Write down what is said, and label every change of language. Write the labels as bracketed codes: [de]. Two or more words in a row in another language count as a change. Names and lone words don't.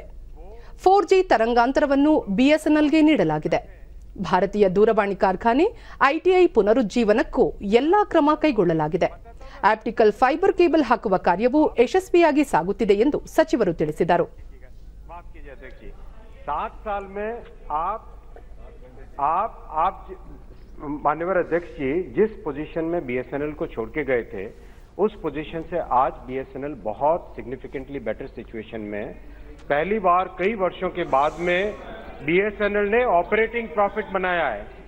[kn] 4G ತರಂಗಾಂತರವನ್ನು ಬಿಎಸ್ಎನ್ಎಲ್ಗೆ ನೀಡಲಾಗಿದೆ. ಭಾರತೀಯ ದೂರವಾಣಿ ಕಾರ್ಖಾನೆ ಐಟಿಐ ಪುನರುಜ್ಜೀವನಕ್ಕೂ ಎಲ್ಲಾ ಕ್ರಮ ಕೈಗೊಳ್ಳಲಾಗಿದೆ. [en] optical fiber cable [kn] ಹಾಕುವ ಕಾರ್ಯವು ಯಶಸ್ವಿಯಾಗಿ ಸಾಗುತ್ತಿದೆ ಎಂದು ಸಚಿವರು ತಿಳಿಸಿದರು. [hi] 7 साल में आप माननीय अध्यक्ष जी जिस पोजीशन में बीएसएनएल को छोड़ के गए थे, उस पोजीशन से आज बीएसएनएल बहुत [en] significantly better situation [hi] में, पहली बार कई वर्षों के बाद में बीएसएनएल ने [en] operating profit [hi] बनाया है.